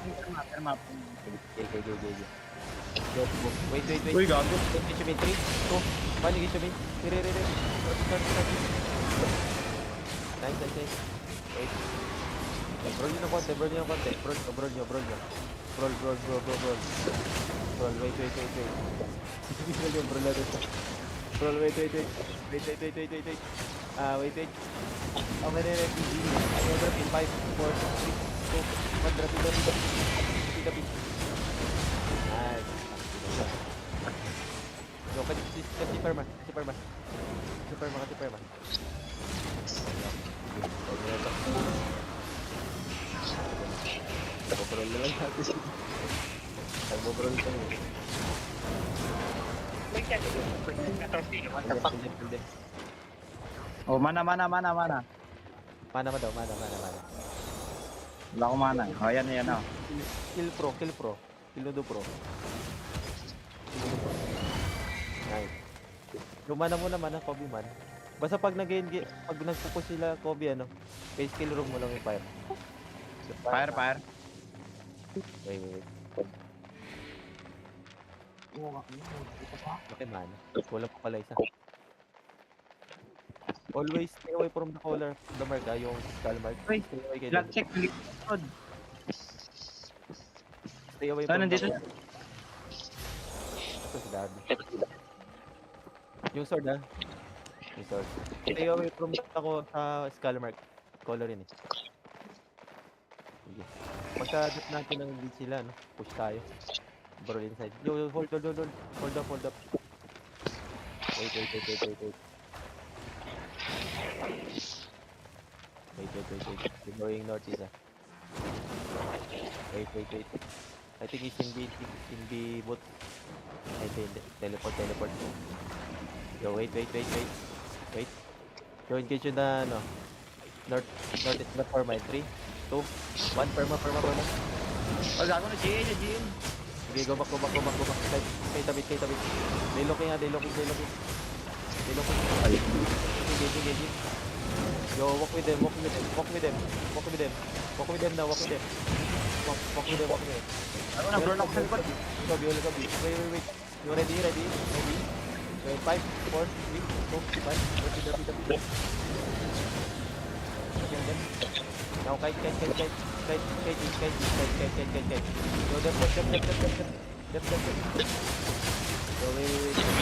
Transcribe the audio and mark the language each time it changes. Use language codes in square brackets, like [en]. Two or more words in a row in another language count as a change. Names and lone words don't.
[en] Okay. Go. Wait. [tl] Uy, gago. Engage yung 3, 2, 1, engage yung Re. [en] Start. Nice. Wait. [tl] Brawl nyo ng konti. Brawl nyo. Brawl. Wait. Brawl yung brawl natin. [en] Brawl, wait. Wait. [tl] Okay na yung PG. [en] Ano drop in 5, 4, 3, 2, 1, drop in. Nice. [tl] Yo, kasi perma. Nagbo-brawl na lang natin. Nagbo-brawl ka mo. Pwede. Oh, mana. Mana daw. Wala akong mana. Oh, yan. Oh. [en] Kill pro. Kill pro. Nice. [tl] Lumana mo naman ang Kobe man. Basta pag pag nagpupus sila Kobe kay skill room mo lang yung fire. [en] Fire. Wait. Okay man. [tl] Wala pa pala isa. [en] Always stay away from the color, the mark yung skull mark. Uy, Stay away kayo. Black check. Likod. Stay away [tl] Saan [en] from [tl] nandito? [en] the color. [tl] Ito si Dabi. Yung sword Yung sword. [en] Stay away from sa skull mark. Color yun eh. [tl] Sige. Pagka-dip natin ng lead sila, push tayo. [en] Brawl inside. Yo, hold. Hold up. Wait. We're going northeast Wait. I think it's in B boot. I think teleport. Yo, wait. Yo, engage [tl] yun na [en] northeast na for my 3, 2, 1, perma. [tl] Oh, gago na. GL. [en] Okay, go back. [tl] Kay tabit. [en] They looking. Engaging. Yo, walk with them. Walk with them now. [tl] Ano na, burn ako sa likod. Gabi. [en] Wait. You ready? Wait, 5, 4, 3, 2, 1. Dabi. Okay. Now, kite. Yo, dep. Yo, wait.